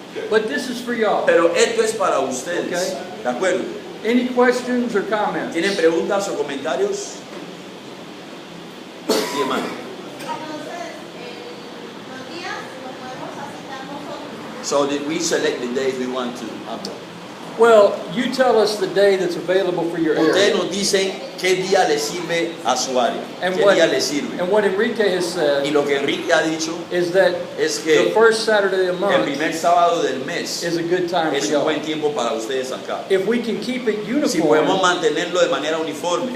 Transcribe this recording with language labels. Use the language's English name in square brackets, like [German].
[English] but this is for y'all. [Spanish] pero esto es para ustedes. [English] Okay. [Spanish] ¿De acuerdo? [English] Any questions or comments? [Spanish] ¿Tienen preguntas o comentarios? Sí, hermano. Entonces, los días los podemos aceptar nosotros. [English] So did we select the days we want to have them? Well, you tell us the day that's available for your [Spanish] Ustedes [English] area. [Spanish] nos dicen qué día le sirve a su área, [English] And [Spanish] qué día le sirve. [English] what Enrique has [Spanish] Y [English] said [Spanish] lo que Enrique ha dicho [English] is that [Spanish] es [English] the first Saturday of the [Spanish] el [English] month [Spanish] primer sábado del mes [English] is a good time for [Spanish] es un [English] y'all. [Spanish] buen tiempo para ustedes acá. [English] If we can keep it [Spanish] Si podemos [English] uniform, [Spanish] mantenerlo de manera uniforme,